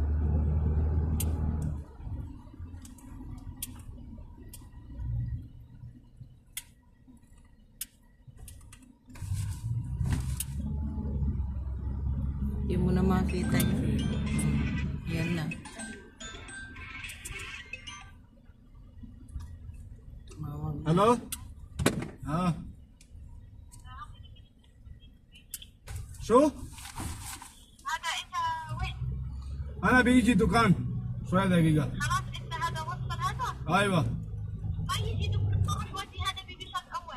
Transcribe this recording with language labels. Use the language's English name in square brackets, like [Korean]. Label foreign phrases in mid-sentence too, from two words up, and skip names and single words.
[Filipino] Hindi mo na makita yun. Yan na. Tumawag. [Arabic] الو ها شو؟ هذا انت وين؟ انا بيجي دكان شوية دقيقة خلاص انت هذا وصل هذا؟ ايوه ما يجي تروح ودي هذا بيبي شاك اول.